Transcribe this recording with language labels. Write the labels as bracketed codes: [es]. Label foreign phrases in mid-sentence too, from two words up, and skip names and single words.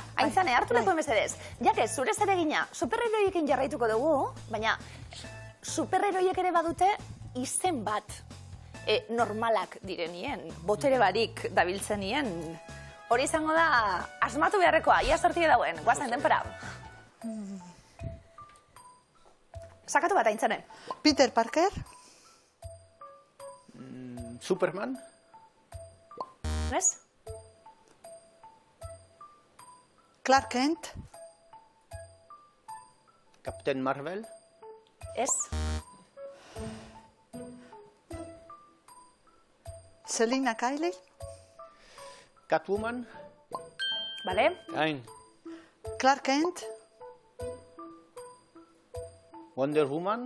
[eu] Aintzane, hartu lepo mesedez. Jakez, zure zeregina, superheroiekin jarraituko dugu, baina superheroiek ere badute izen bat normalak direnien, botere barik dabiltzenien. Hori izango da, asmatu beharrekoa, ia sortie dauen, guazen denpera. Sakatu bat, Aintzane. Peter Parker. Superman? Nes? Clark Kent. Captain Marvel? Ez? Selina Kyle. Catwoman? Bale? Gain. Clark Kent. Wonder Woman?